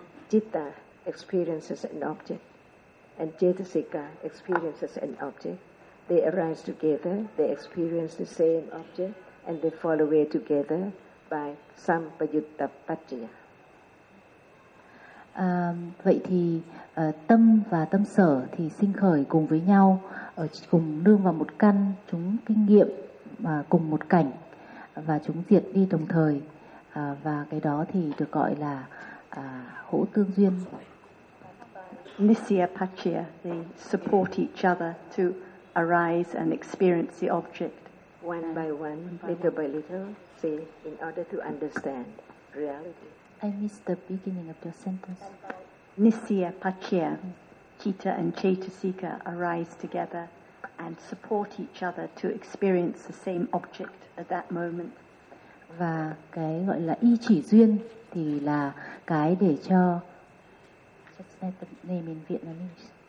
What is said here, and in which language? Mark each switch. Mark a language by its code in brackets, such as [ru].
[en] Citta experiences an object, and Cetasika experiences an object. They arise together, they experience the same object, and they fall away together by Sampayuttapaccaya. [vi] Vậy thì tâm và tâm sở thì sinh khởi cùng với nhau, ở cùng nương vào một căn, chúng kinh nghiệm và cùng một cảnh và chúng diệt đi đồng thời, và cái đó thì được gọi là hỗ tương duyên. [en] Nisya Paccaya, they support each other to arise and experience the object one by one, little by little, see, in order to understand reality. I missed the beginning of your sentence. Nisya Paccaya, citta and cetasika arise together and support each other to experience the same object at that moment. [vi] Và cái gọi là y chỉ duyên thì là cái để cho [en] just say the name in Vietnamese.